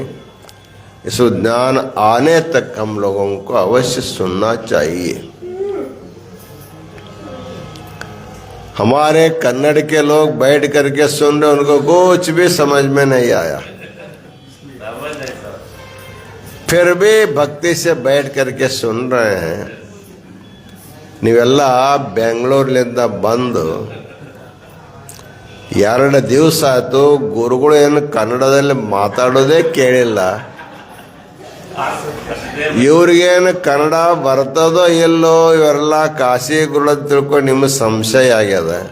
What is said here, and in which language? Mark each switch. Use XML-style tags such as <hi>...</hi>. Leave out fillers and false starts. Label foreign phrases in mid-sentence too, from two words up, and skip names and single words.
<hi>इस ज्ञान आने तक हम लोगों को अवश्य सुनना चाहिए। हमारे कन्नड़ के लोग बैठ करके सुन रहे, उनको कुछ भी समझ में नहीं आया, फिर भी भक्ति से बैठ करके सुन रहे हैं।</hi> <kn>ನೀವೆಲ್ಲ ಬೆಂಗಳೂರಿನಿಂದ ಬಂದು 2 ದಿವಸ ಆಯ್ತು, ಗುರುಗಳು ಏನು ಕನ್ನಡದಲ್ಲಿ ಮಾತಾಡೋದೇ ಕೇಳಿಲ್ಲ. ಇವ್ರಿಗೇನು ಕನ್ನಡ ಬರ್ತದೋ ಇಲ್ಲೋ, ಇವರೆಲ್ಲ ಕಾಶಿ ಗುರುಳ ತಿಳ್ಕೊಂಡು ನಿಮಗೆ ಸಂಶಯ ಆಗ್ಯದ.</kn>